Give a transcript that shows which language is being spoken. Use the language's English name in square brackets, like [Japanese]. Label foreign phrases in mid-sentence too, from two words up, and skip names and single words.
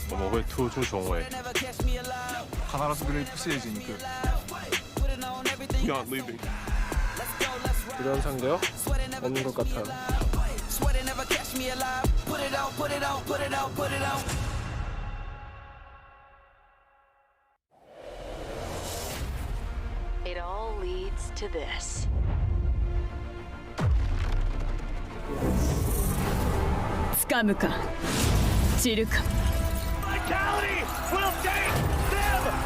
[Chinese] 会突出重围。 [Japanese] 必ずグレープステージに行く。 [English] Not leaving. [Korean] 이런 상대요? 없는 것 같아요. [English] It all leads to this. Vitality will take them